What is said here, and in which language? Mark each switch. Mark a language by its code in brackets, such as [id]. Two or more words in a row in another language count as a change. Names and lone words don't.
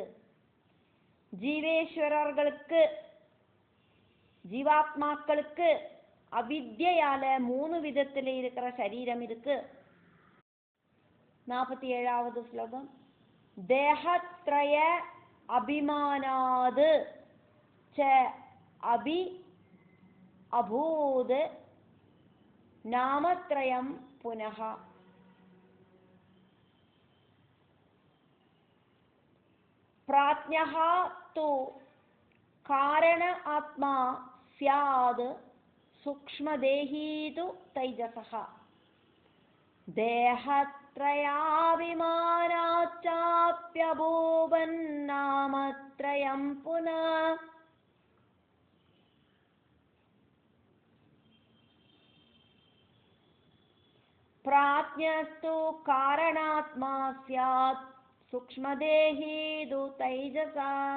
[ta] ஜீவேஸ்வரர்களுக்கு, ஜீவாத்மாக்களுக்கு அவித்யால 3 விதத்துல இருக்கிற சரீரம் இருக்கு. 47வது ஸ்லோகம். [sa] देहत्रय अभिमानात् च अपि अभूत् नामत्रयं पुनः. प्राज्ञः तु कारण आत्मा स्यात् सूक्ष्मदेही तु तैजसः. देहत्रयाभिमानाच्चाप्यभूवन्नामत्रयं पुनः. प्राज्ञस्तु कारणात्मा स्यात् सूक्ष्मदेही तु तैजसा.